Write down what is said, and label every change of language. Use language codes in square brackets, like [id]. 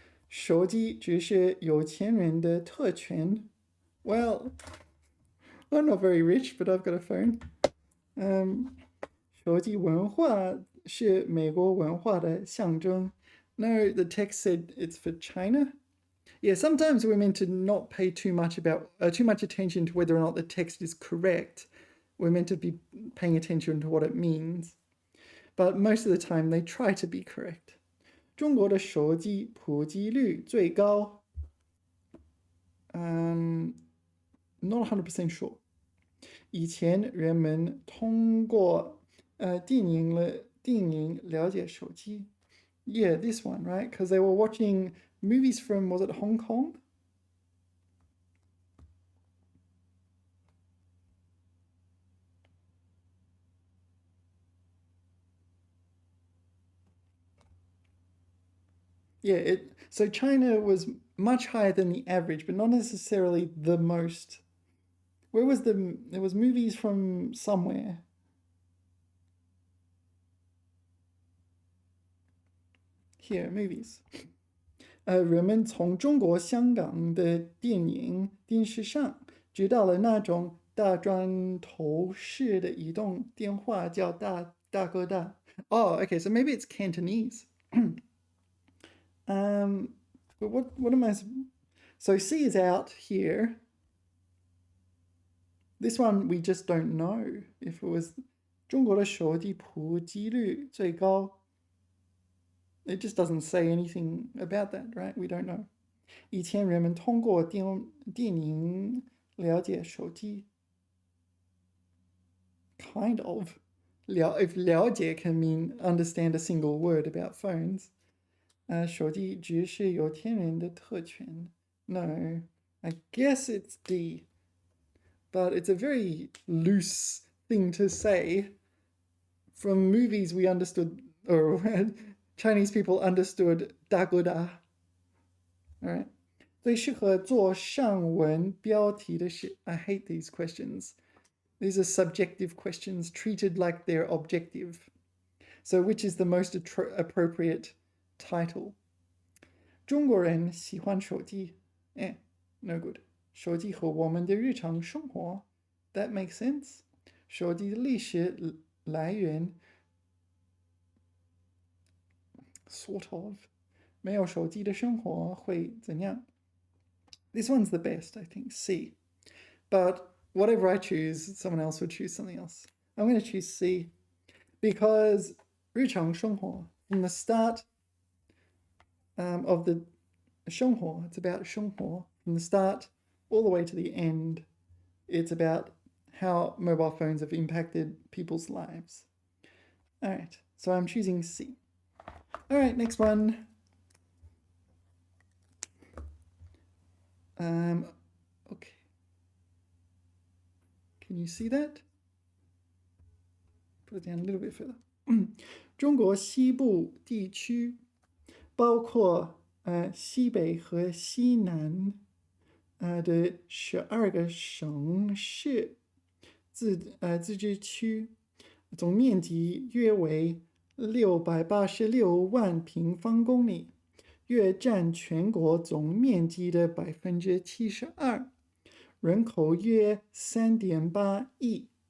[zh] 手机只是有钱人的特权。 [en] Well, I'm not very rich, but I've got a phone. [zh] 手机文化是美国文化的象征。 [en] No, the text said it's for China. Yeah, sometimes we're meant to not pay too much attention to whether or not the text is correct. We're meant to be paying attention to what it means. But most of the time they try to be correct. [zh] 中国的手机普及率最高。 [en] Not 100% sure. [zh] 以前人们通过电影了解手机。 [en] Yeah, this one, right? Because they were watching movies from, was it Hong Kong? Yeah, so China was much higher than the average, but not necessarily the most. There was movies from somewhere. Here, movies. [zh] 人们从中国香港的电影电视上知道了那种大砖头式的移动电话叫大哥大。 [en] Oh, okay, so maybe it's Cantonese. But what am I? So C is out here. This one we just don't know if it was [zh] 中国的手机普及率最高。 [en] It just doesn't say anything about that, right? We don't know. [zh] 以前人们通过电影了解手机。 [en] Kind of. If 了解 can mean understand a single word about phones. [zh] 手机只是有天然的特权。 [en] No, I guess it's D. But it's a very loose thing to say. From movies we understood, or Chinese people understood 大哥大。Alright. [zh] 最适合做上文标题的是 [en] I hate these questions. These are subjective questions treated like they're objective. So which is the most appropriate title? [zh] 中国人喜欢手机。 [en] No good. [zh] 手机和我们的日常生活。 [en] That makes sense. [zh] 手机的历史来源 [en] sort of. [zh] 没有手机的生活会怎样？ [en] This one's the best, I think, C. But whatever I choose, someone else would choose something else. I'm going to choose C because [zh] 日常生活, [en] from the start of the 生活, it's about 生活. From the start all the way to the end, it's about how mobile phones have impacted people's lives. All right, so I'm choosing C. All right, next one. Okay. Can you see that? Put it down a little bit further. [zh] 中国西部地区包括西北和西南的12个省市自治区，总面积约为686万平方公里，约占全国总面积的72%，人口约3.8亿。